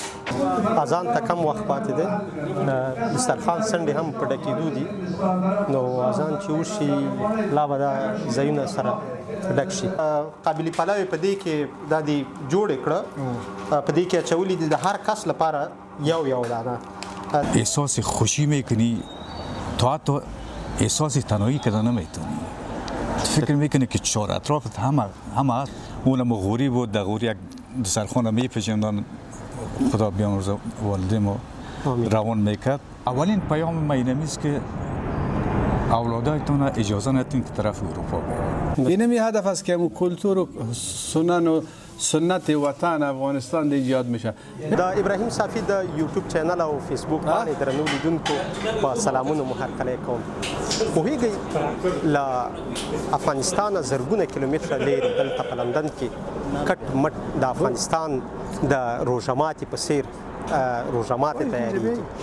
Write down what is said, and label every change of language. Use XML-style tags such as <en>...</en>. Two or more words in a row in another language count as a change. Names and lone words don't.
<ps>اذان ته کم وخت پاتې دی دسترخوان څنډې هم په ډکېدو دي نو اذان چې وشي لا به دا ځایونه سره ډک شي قابلي پلاوي په دې کې دا دې جوړې کړه په دې کې اچولي دي د هر کس لپاره یو دانه</ps> <fa>احساس خوشی میکنی تو احساس تنهایی کردن نمیتونی فکر میکنی که چهار اطرافت همه اونم غوری بود در غوری یک دسترخوان میپیچوندن خدا بیامرزه والدیم روان میکرد اولین پیام ما اینمی است که اولادایتون اجازه ندین که طرف اروپا برن اینمی هدف است که کلتور و سنت وطن افغانستان دی ایجاد میشه</fa> <ps>د ابراهیم صافی د</ps> <en>YouTube channel</en> <ps>او فیسبوک باندې درنو لیدونکو په سلامونو مو هرکلی کوم پوهیږئ له افغانستانه زرګونه کیلومتره لرې دلته په لندن کې کټ مټ د افغانستان د روژه ماتي په څیر روژه ماتې تیاریږي</ps>